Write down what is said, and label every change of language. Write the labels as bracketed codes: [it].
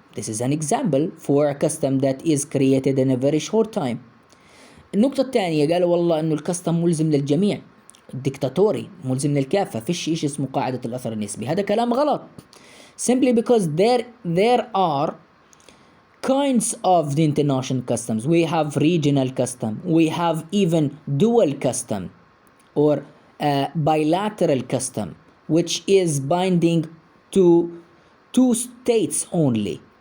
[en] This is an example for a custom that is created in a very short time. [ar] النقطة الثانية قالوا والله انه الكاستم ملزم للجميع، ديكتاتوري، ملزم للكافة، فيش إشي اسمه قاعدة الأثر النسبي. هذا كلام غلط. [en] Simply because there are kinds of the international customs. We have regional custom. We have even dual custom or bilateral custom, which is binding to two states only.